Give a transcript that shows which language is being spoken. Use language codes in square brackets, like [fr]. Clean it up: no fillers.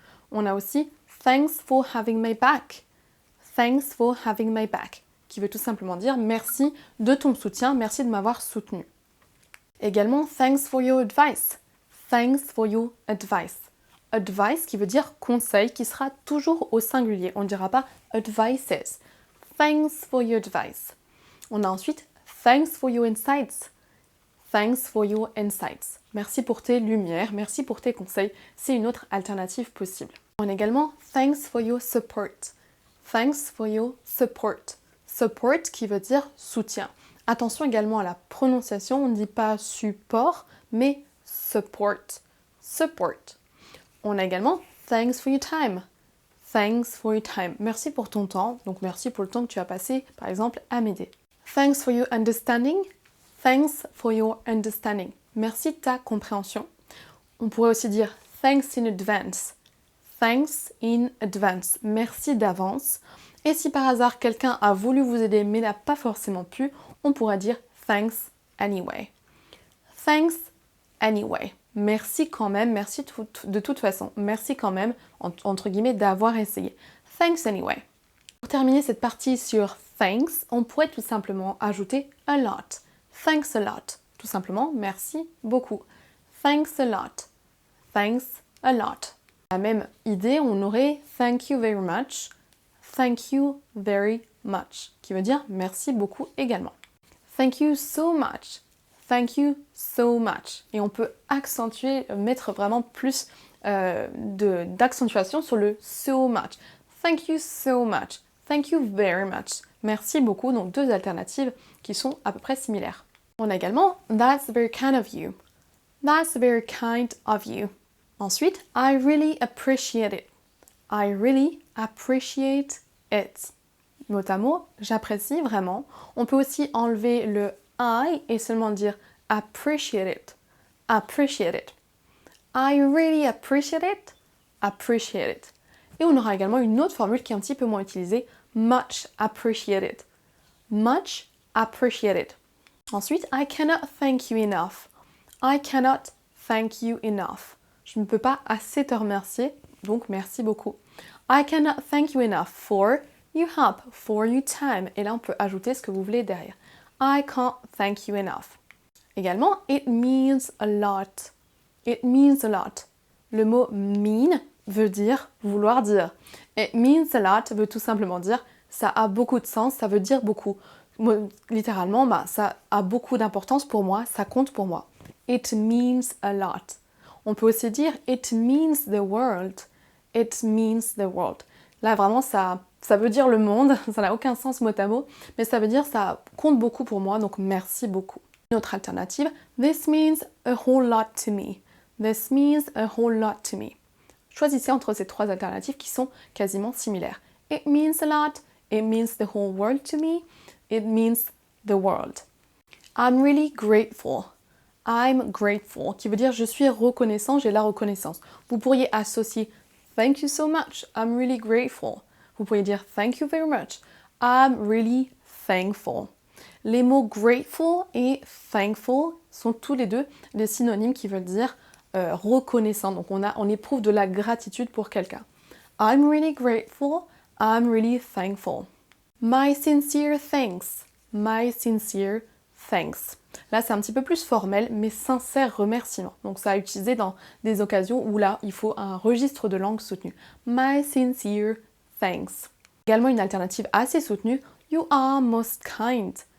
[fr] On a aussi [en] thanks for having my back. Thanks for having my back, [fr] qui veut tout simplement dire merci de ton soutien, merci de m'avoir soutenu. Également, [en] thanks for your advice. Thanks for your advice. [fr] Advice qui veut dire conseil, qui sera toujours au singulier. On ne dira pas advices. [en] Thanks for your advice. [fr] On a ensuite [en] thanks for your insights. Thanks for your insights. [fr] Merci pour tes lumières, merci pour tes conseils. C'est une autre alternative possible. On a également [en] thanks for your support. Thanks for your support. [fr] Support qui veut dire soutien. Attention également à la prononciation, on ne dit pas support, mais support. Support. On a également [en] thanks for your time. Thanks for your time. [fr] Merci pour ton temps, donc merci pour le temps que tu as passé, par exemple, à m'aider. [en] Thanks for your understanding. Thanks for your understanding. [fr] Merci de ta compréhension. On pourrait aussi dire [en] thanks in advance. Thanks in advance. [fr] Merci d'avance. Et si par hasard quelqu'un a voulu vous aider mais n'a pas forcément pu, on pourrait dire [en] thanks anyway. Thanks anyway. [fr] Merci quand même, merci de toute façon. Merci quand même, entre guillemets, d'avoir essayé. [en] Thanks anyway. [fr] Pour terminer cette partie sur thanks, on pourrait tout simplement ajouter a lot. [en] Thanks a lot. [fr] Tout simplement, merci beaucoup. [en] Thanks a lot. Thanks a lot. [fr] La même idée, on aurait [en] thank you very much. Thank you very much, [fr] qui veut dire merci beaucoup également. [en] Thank you so much. Thank you so much. [fr] Et on peut accentuer, mettre vraiment plus d'accentuation sur le so much. [en] Thank you so much. Thank you very much. [fr] Merci beaucoup, donc deux alternatives qui sont à peu près similaires. On a également [en] that's very kind of you. That's very kind of you. [fr] Ensuite, [en] I really appreciate it. I really appreciate it. [fr] Mot à mot, j'apprécie vraiment. On peut aussi enlever le I et seulement dire [en] appreciate it. Appreciate it. I really appreciate it. Appreciate it. [fr] Et on aura également une autre formule qui est un petit peu moins utilisée. [en] Much appreciated. Much appreciated. [fr] Ensuite, [en] I cannot thank you enough. I cannot thank you enough. [fr] Je ne peux pas assez te remercier, donc merci beaucoup. [en] I cannot thank you enough for your help, for your time. [fr] Et là, on peut ajouter ce que vous voulez derrière. [en] I can't thank you enough. [fr] Également, [en] it means a lot. It means a lot. [fr] Le mot mean veut dire vouloir dire. [en] It means a lot [fr] veut tout simplement dire ça a beaucoup de sens, ça veut dire beaucoup. Littéralement, ça a beaucoup d'importance pour moi, ça compte pour moi. [en] It means a lot. On peut aussi dire it means the world. It means the world. [fr] Là, vraiment, ça ça veut dire le monde, ça n'a aucun sens mot à mot, mais ça veut dire ça compte beaucoup pour moi, donc merci beaucoup. Une autre alternative, [en] this means a whole lot to me. This means a whole lot to me. [fr] Choisissez entre ces trois alternatives qui sont quasiment similaires. [en] It means a lot, it means the whole world to me, it means the world. I'm really grateful. I'm grateful, [fr] qui veut dire je suis reconnaissant, j'ai la reconnaissance. Vous pourriez associer [en] thank you so much, I'm really grateful. [fr] Vous pourriez dire [en] thank you very much, I'm really thankful. [fr] Les mots grateful et thankful sont tous les deux des synonymes qui veulent dire reconnaissant. Donc on éprouve de la gratitude pour quelqu'un. [en] I'm really grateful, I'm really thankful. My sincere thanks, my sincere thanks. [fr] Là, c'est un petit peu plus formel, mais sincère remerciement. Donc ça à utiliser dans des occasions où là, il faut un registre de langue soutenu. [en] My sincere thanks. [fr] Également une alternative assez soutenue, [en] you are most kind.